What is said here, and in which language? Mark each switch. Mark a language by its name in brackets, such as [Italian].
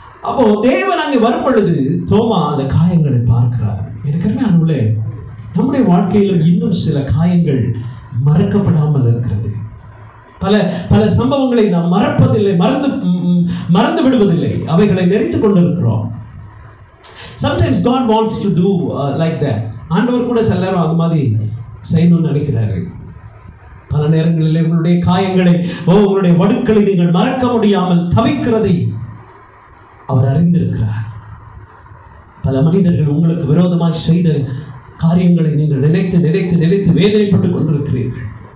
[Tamil] அப்போ தேவன் அங்கே வரும் பொழுது தோமா அந்த காயங்களை பார்க்கிறார். எனக்கு அருமையானவர்களே, நம்முடைய வாழ்க்கையிலும் இன்னும் சில காயங்கள் மறக்கப்படாமல் இருக்கிறது. பல சம்பவங்களை நாம் மறப்பதில்லை, மறந்து விடுவதில்லை, அவைகளை நினைத்துக் கொண்டிருக்கிறோம். [English] Sometimes God wants to do like that. [Tamil] ஆண்டவர் கூட சில நேரம் அது மாதிரி செய்யணும்னு நினைக்கிறாரு. பல நேரங்களில் உங்களுடைய காயங்களை, உங்களுடைய வடுக்களை நீங்கள் மறக்க முடியாமல் தவிக்கிறதை அவர் அறிந்திருக்கிறார். பல மனிதர்கள் உங்களுக்கு விரோதமாய் செய்த காரியங்களை நீங்கள் நினைத்து நினைத்து நினைத்து வேதனைப்பட்டுக் கொண்டிருக்கிறீர்கள்.